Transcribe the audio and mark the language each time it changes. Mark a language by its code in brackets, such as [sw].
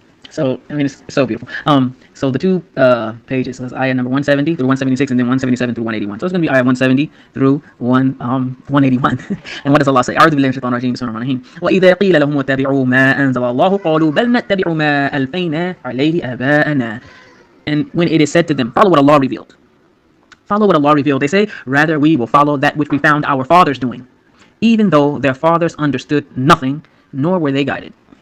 [en] So, I mean, it's so beautiful. So the two pages is ayah number 170 through 176, and then 177 through 181. So it's going to be ayah 170 through 181. And what does Allah say? [ar] أعوذ بالله من الشيطان الرجيم بسم الله الرحمن الرحيم وإذا قيل لهم اتبعوا ما أنزل الله قالوا بل نتبع ما ألفينا عليه آباءنا. [en] And when it is said to them, follow what Allah revealed. Follow what Allah revealed. They say, rather we will follow that which we found our fathers doing, even though their fathers understood nothing, nor were they guided.